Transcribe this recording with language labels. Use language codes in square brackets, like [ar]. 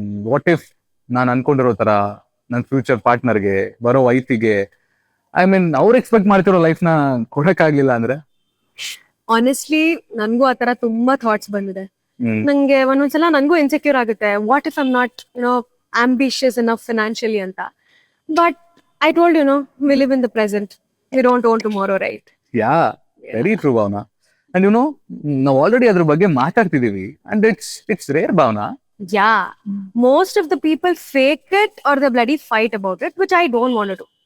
[en] what if [kn] ನಾನು ಅನ್ಕೊಂಡಿರೋ ತರ ನನ್ನ ಫ್ಯೂಚರ್ ಪಾರ್ಟ್ನರ್ಗೆ, ಬರೋ ವೈಫಿಗೆ, ಐ ಮೀನ್ ಅವ್ರು ಎಕ್ಸ್ಪೆಕ್ಟ್ ಮಾಡ್ತಿರೋ ಲೈಫ್ ನ ಕೊಡಕ್ಕಾಗ್ಲಿಲ್ಲ ಅಂದ್ರೆ? ಆನೆಸ್ಟ್ಲಿ ನನ್ಗೂ ಆತರ ತುಂಬಾ ಥಾಟ್ಸ್ ಬಂದಿದೆ. ನಂಗೆ ಒಂದೊಂದ್ಸಲ ನನ್ಗೂ ಇನ್ಸೆಕ್ಯೂರ್ ಆಗುತ್ತೆ. [en] What if I'm not ambitious enough financially ಅಂತ. But I told you, we live in the present. We don't own tomorrow, right? Yeah, very true, Bhavna. [kn] And ನಾವು ಆಲ್ರೆಡಿ ಅದ್ರ ಬಗ್ಗೆ ಮಾತಾಡ್ತಿದೀವಿ. [en] And it's rare, Bhavna. Yeah. Most of the people fake it or they bloody fight about it, which I don't want to do.